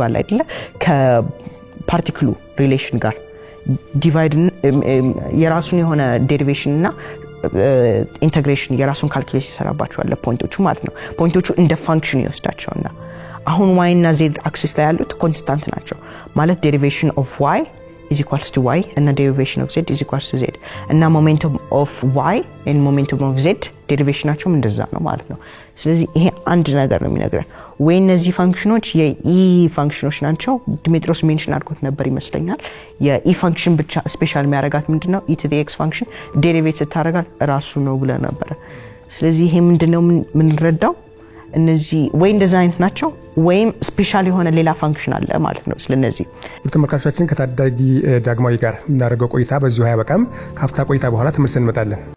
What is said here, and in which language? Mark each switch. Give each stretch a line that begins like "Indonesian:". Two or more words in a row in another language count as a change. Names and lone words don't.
Amharic: አለ አይደል ከፓርቲክሉ ሪሌሽን ጋር ዲቫይድ የራሱን የሆነ ዴሪቬሽን እና ኢንተግሬሽን የራሱን ካልኩሌሽን ይሰራባቸዋል ለፖይንቶቹ ማለት ነው ፖይንቶቹ እንደ ፋንክሽን ይወስዳቸውና አሁን y እና z አክሲስ ላይ ያሉት ኮንስታንት ናቸው ማለት
English: derivation of y is equals to y and the derivation of z is equals to z እና momentum of y and momentum of
Amharic: z ዴሪቬሽናቸው እንደዛ ነው ማለት ነው ስለዚህ ይሄ አንድ ነገር ነው የሚነግረን ወይ እነዚህ ፋንክሽኖች የe ፋንክሽኖች ናቸው ዲሜትሮስ ሜንሽን አድርጎት ነበር ይመስለኛል የe ፋንክሽን ብቻ ስፔሻል የሚያደርጋት ምንድነው
English: e to the x
Amharic: ፋንክሽን ዴሪቬት ስታረጋት ራሱ ነው ብለ ነበር ስለዚህ ይሄ ምንድነው ምን ረዳው እነዚህ ወይ እንደዛ አይነት ናቸው ወይም ስፔሻል የሆነ ሌላ ፋንክሽን አለ ማለት ነው ስለነዚህ ተመልካቾቻችን ከታዳጊ ዳግማዊ ጋር እናደርገው ቆይታ በዚሁ ያበቃም ካፍታ ቆይታ በኋላ ተመልሰን እንመጣለን